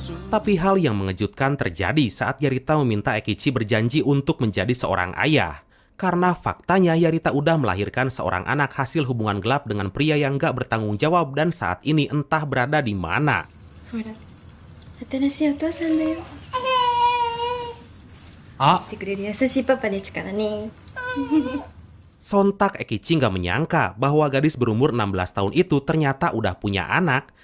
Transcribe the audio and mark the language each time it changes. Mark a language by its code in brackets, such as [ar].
[id] Tapi hal yang mengejutkan terjadi saat Yarita meminta Ekichi berjanji untuk menjadi seorang ayah. Karena faktanya Yarita udah melahirkan seorang anak hasil hubungan gelap dengan pria yang gak bertanggung jawab dan saat ini entah berada di mana. [ja] ほら、新しいお父さんだよ。してくれる優しいパパですからね。 [id] Sontak Ekichi nggak menyangka bahwa gadis berumur 16 tahun itu ternyata udah punya anak.